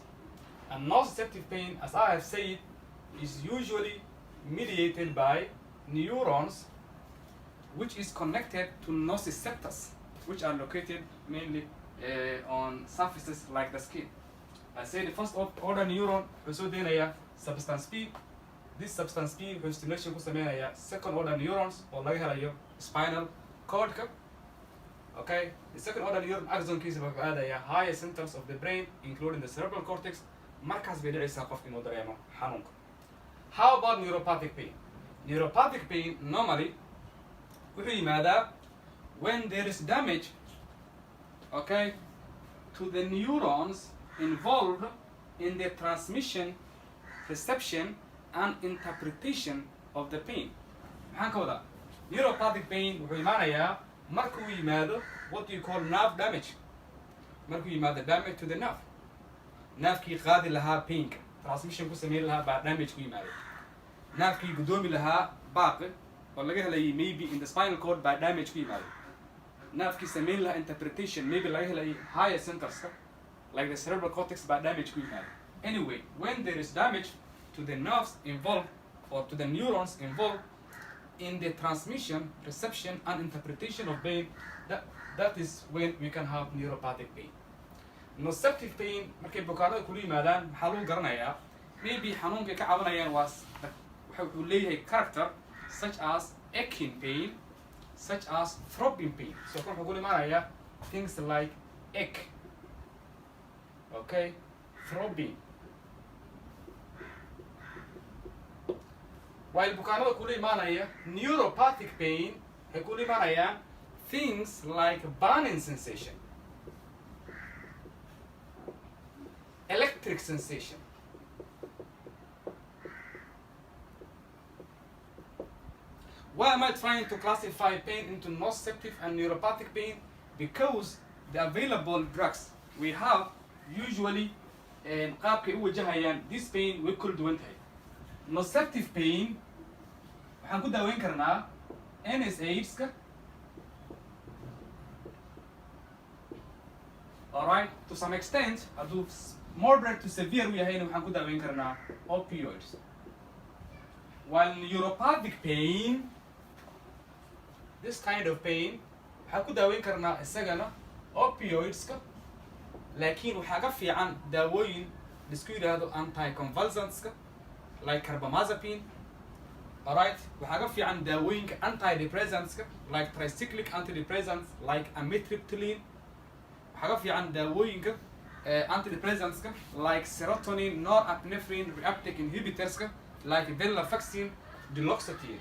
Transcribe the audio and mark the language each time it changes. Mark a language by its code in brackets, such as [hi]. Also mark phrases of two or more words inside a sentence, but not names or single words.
[en] And nociceptive pain, as I have said, is usually mediated by neurons, which is connected to nociceptors, which are located mainly on surfaces like the skin. I say the first order neuron [so] wuxuu deenaya [en] substance P. This substance P [so] wuxuu stimulation ku sameynaya [en] second order neurons [so] oo laga helayo [en] spinal cord. Okay, the second order neuron [so] axonkiisa wuxuu aadaya [en] higher centers of the brain, including the cerebral cortex. [so] Markaas bay dhacaysaa qofka inuu dareemo xanuunka. [en] How about neuropathic pain? Neuropathic pain normally [so] wuxuu yimaadaa [en] when there is damage, okay, to the neurons involved in the transmission, reception, and interpretation of the pain. [so] Maxaan ka wadaa? [en] Neuropathic pain [so] wuxuu imaanayaa markuu yimaado [en] what do you call nerve damage. [so] Markuu yimaado [en] damage to the nerve. [so] Nervekii qaadi lahaa painka. [en] transmission [so] ku sameyn lahaa baa [en] damage [so] ku yimaaday nerfkii gudoomi lahaa baaqi oo laga helayay [en] maybe in the spinal cord [so] baa damage ku yimaaday nerfkii sameyn lahaa [en] interpretation maybe [so] laga helayay [en] higher centers like the cerebral cortex [so] baa damage ku yimaaday [en] anyway when there is damage to the nerves involved or to the neurons involved in the transmission, reception, and interpretation of pain, that is when we can have neuropathic pain. Nociceptive pain, [so] markay bukaanada kula yimaadaan maxaa lagu garanayaa maybe xanuunka ka cabanayaan waa wuxuu leeyahay [en] character such as aching pain, such as throbbing pain. So [so] kan wuxuu kula imaanayaa [en] things like ache, okay, throbbing. While [so] bukaanada kula imaanaya neuropathic pain waxay kula imaanayaan [en] things like burning sensation, electric sensation, why am I trying to classify pain into nociceptive and neuropathic pain? Because the available drugs we have usually [so] qaabkay u wajahayaan [en] this pain way kala duwan tahay. [so] Nociceptive pain waxaan ku daaweyn karnaa NSAIDs-ka, [en] alright, to some extent [so] hadduu [en] moderate to severe [so] u yahayna waxaan ku daaweyn karnaa opioids. [en] While neuropathic pain, this kind of pain [so] waxaan ku daaweyn karnaa isagana opioids-ka, laakiin waxaa ka fiican daawooyin lisku yidhaahdo anticonvulsants-ka [en] like carbamazepine, [so] alright, waxaa ka fiican daawooyinka [en] antidepressants like tricyclic antidepressants like amitriptyline, [so] waxaa ka fiican daawooyinka [en] antidepressants like serotonin, norepinephrine reuptake inhibitors like venlafaxine, duloxetine.